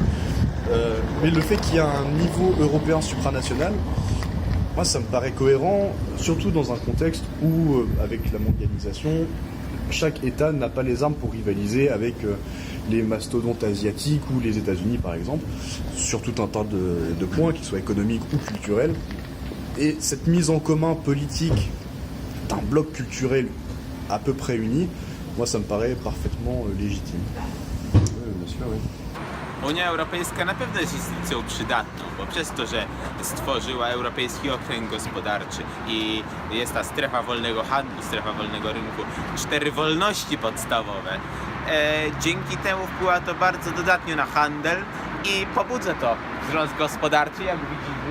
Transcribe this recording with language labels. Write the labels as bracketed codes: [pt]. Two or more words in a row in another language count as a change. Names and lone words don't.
[fr] Mais le fait qu'il y a un niveau européen supranational, moi ça me paraît cohérent, surtout dans un contexte où, avec la mondialisation, chaque État n'a pas les armes pour rivaliser avec les mastodontes asiatiques ou les États-Unis par exemple, sur tout un tas de points, qu'ils soient économiques ou culturels. Et cette mise en commun politique d'un bloc culturel à peu près uni, moi ça me paraît parfaitement légitime. Oui, bien sûr, oui. [pl] Unia Europejska na pewno jest instytucją przydatną, bo przez to, że stworzyła Europejski Okręg Gospodarczy i jest ta strefa wolnego handlu, strefa wolnego rynku, 4 wolności podstawowe, dzięki temu wpływa to bardzo dodatnio na handel i pobudza to wzrost gospodarczy, jak widzimy.